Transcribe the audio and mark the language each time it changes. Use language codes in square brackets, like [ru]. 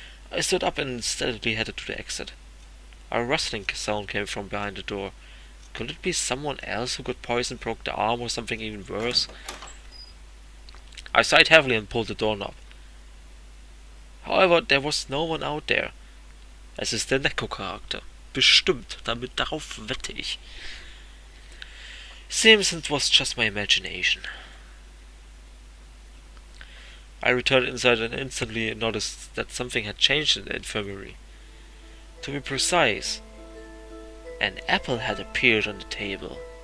[en] I stood up and steadily headed to the exit. A rustling sound came from behind the door. Could it be someone else who got poisoned, broke the arm, or something even worse? I sighed heavily and pulled the doorknob. However, there was no one out there. [de] Es ist der Neko-Charakter. Bestimmt, darauf wette ich. [en] Seems it was just my imagination. I returned inside and instantly noticed that something had changed in the infirmary. To be precise, an apple had appeared on the table.